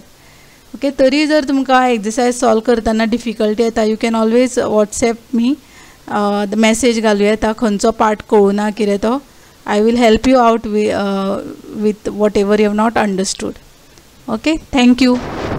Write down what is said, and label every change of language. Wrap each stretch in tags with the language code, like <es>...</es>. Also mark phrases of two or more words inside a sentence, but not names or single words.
<kok>Okay, तरी जर तुमकां</kok> <en>exercise solve</en> <kok>करतना difficulty येता,</kok> <en>you can always WhatsApp me, the message</en> <kok>घालूं येता खंयचो पार्ट कळुना कितें तो.</kok> <en>I will help you out with whatever you have not understood. Okay, thank you.</en>